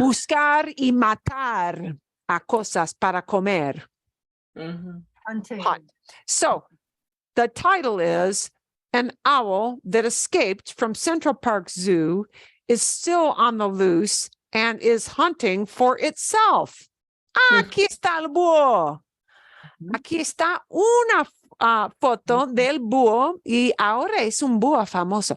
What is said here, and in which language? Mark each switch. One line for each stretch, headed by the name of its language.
Spanish: buscar y matar a cosas para comer. Mhm.
English: Hunting. Hunt. So the title is An Owl That Escaped from Central Park Zoo is Still on the Loose and is Hunting for Itself.
Spanish: Aquí está el búho. Aquí está una foto del búho y ahora es un búho famoso.